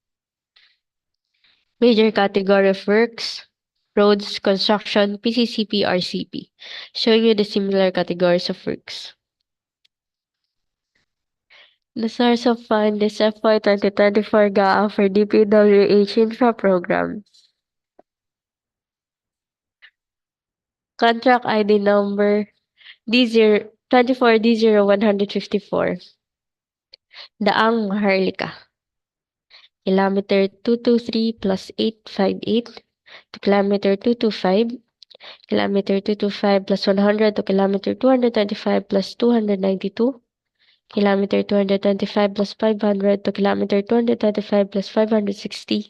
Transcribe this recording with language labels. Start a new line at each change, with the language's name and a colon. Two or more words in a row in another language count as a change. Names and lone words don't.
English: Major category of works, roads, construction, PCCP, RCP. Showing you the similar categories of works. The source of fund is FY 2024 GAA for DPWH Infra Program. Contract ID number D24D0154. DAANG MAHARLIKA. Kilometer 223 plus 858 to kilometer 225. Kilometer 225 plus 100 to kilometer 225 plus 292. Kilometer 225 plus 500 to kilometer 225 plus 560.